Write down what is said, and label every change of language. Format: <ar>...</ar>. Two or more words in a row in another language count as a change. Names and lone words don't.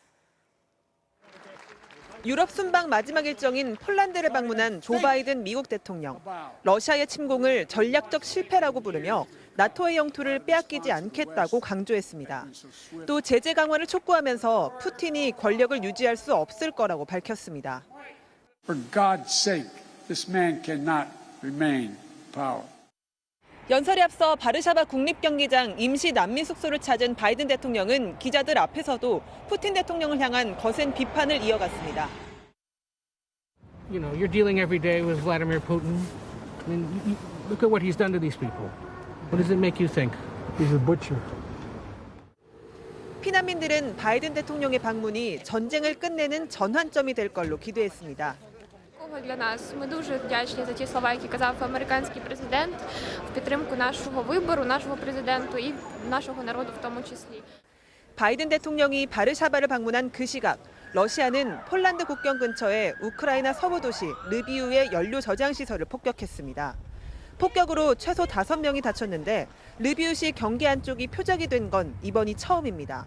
<ko>유럽 순방 마지막 일정인 폴란드를 방문한 조 바이든 미국 대통령. 러시아의 침공을 전략적 실패라고 부르며 나토의 영토를 빼앗기지 않겠다고 강조했습니다. 또 제재 강화를 촉구하면서 푸틴이 권력을 유지할 수 없을 거라고 밝혔습니다.</ko> <en>For God's sake, this man cannot remain power.</en> <ko>연설에 앞서 바르샤바 국립경기장 임시 난민 숙소를 찾은 바이든 대통령은 기자들 앞에서도 푸틴 대통령을 향한 거센 비판을 이어갔습니다.</ko> <en>You know, you're dealing every day with Vladimir Putin. I mean, look at what he's done to these people. What does it make you think? He's a butcher.</en> <ko>피난민들은 바이든 대통령의 방문이 전쟁을 끝내는 전환점이 될 걸로 기대했습니다.</ko> <uk>Для нас ми дуже вдячні за ті слова, які казав американський президент в підтримку нашого вибору, нашого президента і нашого народу в тому числі.</uk> <ko>바이든 대통령이 바르샤바를 방문한 그 시각, 러시아는 폴란드 국경 근처의 우크라이나 서부 도시 르비우의 연료 저장 시설을 폭격했습니다. 폭격으로 최소 5명이 다쳤는데 르비우시 경계 안쪽이 표적이 된 건 이번이 처음입니다.</ko>